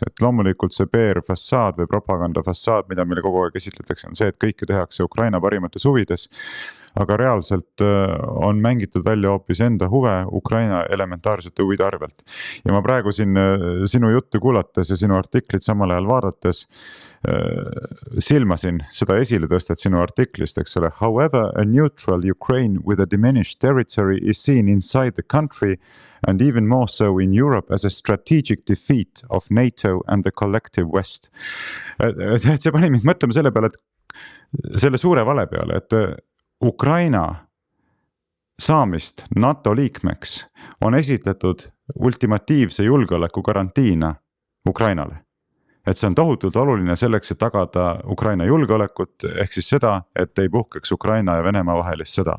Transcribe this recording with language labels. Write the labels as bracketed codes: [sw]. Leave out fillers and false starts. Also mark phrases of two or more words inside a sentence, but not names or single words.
[et] Et loomulikult see PR-fassaad või propagandafassaad, mida meile kogu aeg esitletakse, on see, et kõike tehakse Ukraina parimates huvides, aga reaalselt on mängitud välja hoopis enda huve Ukraina elementaarsete huvide arvelt. Ja ma praegu siin sinu juttu kuulates ja sinu artiklit samal ajal vaadates silmasin seda esile tõstet sinu artiklist, eks ole. [en] However, a neutral Ukraine with a diminished territory is seen inside the country and even more so in Europe as a strategic defeat of NATO and the collective West. [et] See pani mind mõtlema selle peale, et selle suure vale peale, et Ukraina saamist NATO liikmeks on esitletud ultimatiivse julgeoleku garantiina Ukrainale. et see on tohutult oluline selleks, et tagada Ukraina julgeolekut, ehk siis seda, et ei puhkeks Ukraina ja Venemaa vahelist sõda.